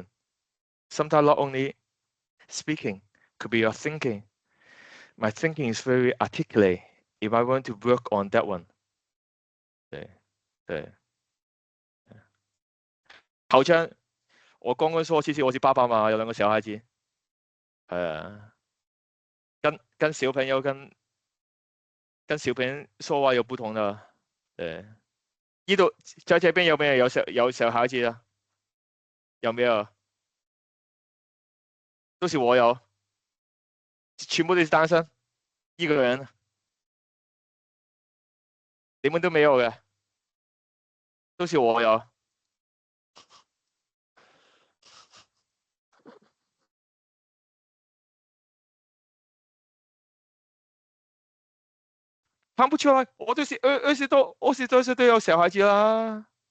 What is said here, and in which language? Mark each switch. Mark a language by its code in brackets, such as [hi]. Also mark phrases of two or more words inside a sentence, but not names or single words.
[en] Sometimes not only speaking, could be your thinking. My thinking is very articulate. If I want to work on that one， [zh] 對。頭先我剛剛說，其實我是爸爸嘛，有2個小孩子，跟小朋友跟小朋友說話有不同的，呢度在這邊有沒有小孩子啊？有沒有？都是我有，全部都是單身，一個人，你們都沒有嘅，都是我有。看不出來，我都是20多歲都有小孩子啦。